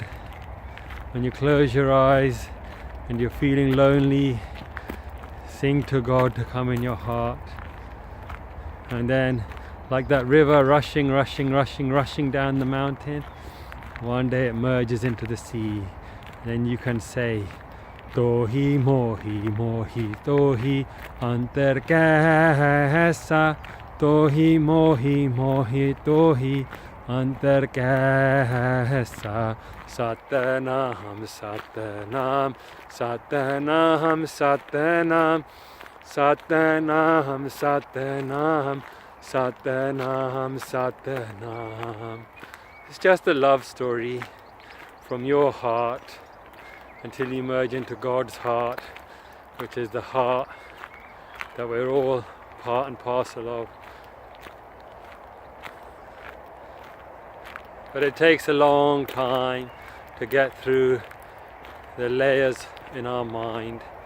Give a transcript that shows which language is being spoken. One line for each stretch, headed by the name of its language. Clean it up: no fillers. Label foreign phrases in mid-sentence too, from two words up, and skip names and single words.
English: When you close your eyes and you're feeling lonely, sing to God to come in your heart. And then, like that river rushing, rushing, rushing, rushing down the mountain, one day it merges into the sea. Then you can say,
Hindi: तोहि मोहि, मोहि तोहि अंतर कैसा. तोहि मोहि, मोहि तोहि अंतर कैसा. Satanam, Satanam, Satanam, Satanam, Satanam, Satanam, Satanam, Satanam.
English: It's just a love story from your heart until you merge into God's heart, which is the heart that we're all part and parcel of. But it takes a long time to get through the layers in our mind.